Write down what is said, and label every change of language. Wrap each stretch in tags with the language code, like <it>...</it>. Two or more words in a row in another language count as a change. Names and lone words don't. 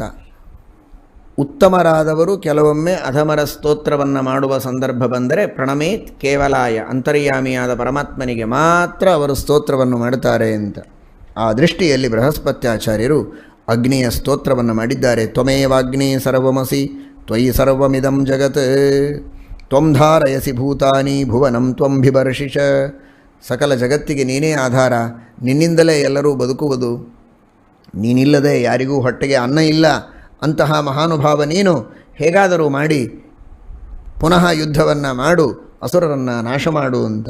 <kn>ಉತ್ತಮರಾದವರು ಕೆಲವೊಮ್ಮೆ ಅಧಮರ ಸ್ತೋತ್ರವನ್ನು ಮಾಡುವ ಸಂದರ್ಭ ಬಂದರೆ</kn> <sa>ಪ್ರಣಮೇತ್ ಕೇವಲಾಯ,</sa> <kn>ಅಂತರ್ಯಾಮಿಯಾದ ಪರಮಾತ್ಮನಿಗೆ ಮಾತ್ರ ಅವರು ಸ್ತೋತ್ರವನ್ನು ಮಾಡುತ್ತಾರೆ ಅಂತ. ಆ ದೃಷ್ಟಿಯಲ್ಲಿ ಬೃಹಸ್ಪತ್ಯಾಚಾರ್ಯರು ಅಗ್ನಿಯ ಸ್ತೋತ್ರವನ್ನು ಮಾಡಿದ್ದಾರೆ.</kn> <sa>ತ್ವಮೇವಾಗ್ನಿ ಸರ್ವಮಸಿ ತ್ವಯಿ ಸರ್ವಮಿದಂ ಜಗತ್ ತ್ವಂ ಧಾರಯಸಿ ಭೂತಾನಿ ಭುವನಂ ತ್ವಂ ಬಿಭರ್ಷಿಷ.</sa> <kn>ಸಕಲ ಜಗತ್ತಿಗೆ ನೀನೇ ಆಧಾರ, ನಿನ್ನಿಂದಲೇ ಎಲ್ಲರೂ ಬದುಕುವುದು, ನೀನಿಲ್ಲದೆ ಯಾರಿಗೂ ಹೊಟ್ಟೆಗೆ ಅನ್ನ ಇಲ್ಲ. ಅಂತಹ ಮಹಾನುಭಾವ ನೀನು, ಹೇಗಾದರೂ ಮಾಡಿ ಪುನಃ ಯುದ್ಧವನ್ನು ಮಾಡು, ಅಸುರರನ್ನು ನಾಶ ಮಾಡು ಅಂತ.</kn>